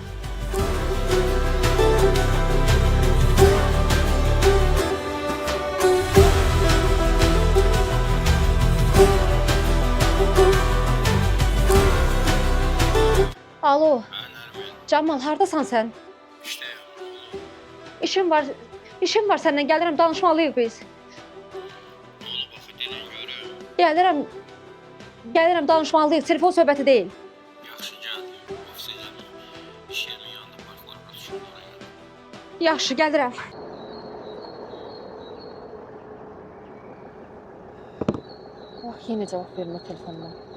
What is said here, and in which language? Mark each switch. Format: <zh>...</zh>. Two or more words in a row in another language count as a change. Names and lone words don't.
<az>Alo. Camal hardasan sen?</az> <tr>İşte İşim var. İşim var seninle.</tr> <az>Gəlirəm danışmalıyıq biz. oğlu bakı dilin görü. Gəlirəm danışmalıyıq. Telefon söhbəti deyil. Yaxşı gel.</az> <tr>Oksijen iş yerinin yanında parklar var. Şunlara gel.</tr> <az>Yaxşı, gəlirəm. Ah, yenə cavab vermə telefonuna.</az>